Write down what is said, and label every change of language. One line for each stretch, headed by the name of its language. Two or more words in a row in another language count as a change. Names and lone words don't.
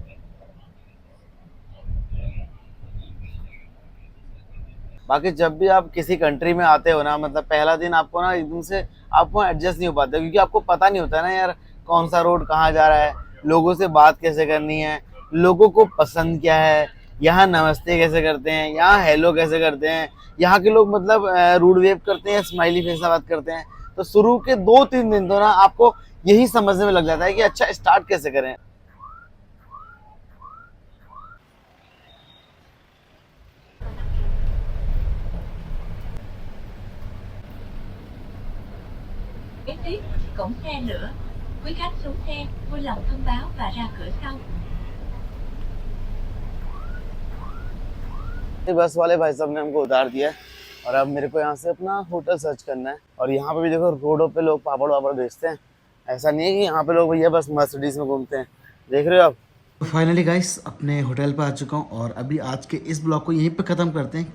Hindi: बाकी जब भी आप किसी कंट्री में आते हो ना, मतलब पहला दिन आपको ना एकदम से आपको एडजस्ट नहीं हो पाता, क्योंकि आपको पता नहीं होता है ना यार कौन सा रोड कहाँ जा रहा है, लोगों से बात कैसे करनी है, लोगों को पसंद क्या है, यहाँ नमस्ते कैसे करते हैं, यहाँ हेलो कैसे करते हैं, यहाँ के लोग मतलब
English: rude wave
Hindi: करते हैं,
English: smiley face
Hindi: से बात करते हैं। तो शुरू के 2-3 दिन तो ना आपको यही समझने में लग जाता है कि अच्छा स्टार्ट कैसे करें।
Vietnamese: Kế tiếp, cổng xe nữa. Quý khách xuống xe, vui lòng thông báo và ra cửa sau.
Hindi: बस वाले भाई साहब ने हमको उतार दिया है, और अब मेरे को यहाँ से अपना
English: hotel search
Hindi: करना है। और यहाँ पे भी देखो रोडों पे लोग पापड़ वापड़ बेचते हैं, ऐसा नहीं है कि यहाँ पे लोग भैया बस मर्सिडीज में घूमते हैं, देख रहे हो आप। तो
English: finally guys
Hindi: अपने होटल पर आ चुका हूँ, और अभी आज के इस ब्लॉग को यहीं पे ख़त्म करते हैं।